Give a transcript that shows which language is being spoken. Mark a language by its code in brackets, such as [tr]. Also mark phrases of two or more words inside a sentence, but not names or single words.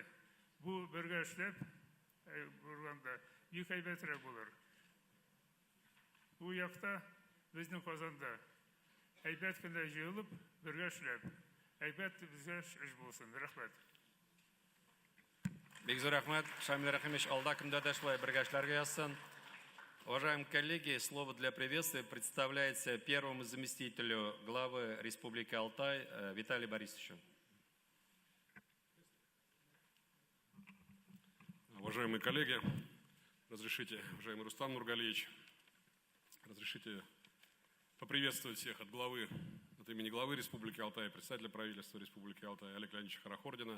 [tt] Бу бергә эшләп, бурганда бик әйбәтрәк булыр. Бу якта безнең Казанда әйбәт кенә җыелып, бергә эшләп, әйбәт безгә эш булсын. Рәхмәт. Бик зур рәхмәт. Шамил Рәхимович алда кемдә дә шулай бергә эшләргә язсын. [ru] Уважаемые коллеги, слово для приветствия представляется первому заместителю главы Республики Алтай Виталию Борисовичу. Уважаемые коллеги, разрешите, уважаемый Рустам Нургалиевич, разрешите поприветствовать всех от имени главы Республики Алтай, председателя правительства Республики Алтай Олега Леонидовича Хорохордина.